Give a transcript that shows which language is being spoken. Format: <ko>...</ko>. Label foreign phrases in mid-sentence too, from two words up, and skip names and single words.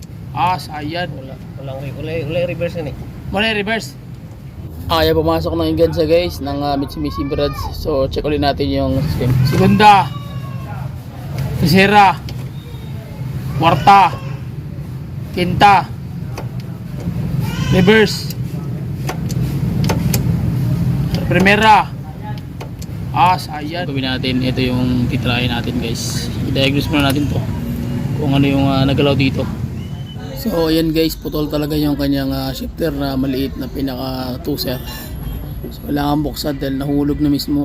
<tl>Sayad. Wala reverse na eh. Wala reverse. Kaya pumasok ng Ingansa guys ng Mitsubishi Mirage. So check ulit natin yung system.</tl> <es>Segunda, tercera, cuarta, quinta, reverse, primera.</es> <tl>Sayad. Gawin natin, ito yung titrahin natin guys. I-diagnose muna natin to kung ano yung nagalaw dito. So ayan guys, putol talaga yung kanyang shifter na maliit na pinaka tuser. So kailangan buksan dahil nahulog na mismo.</tl>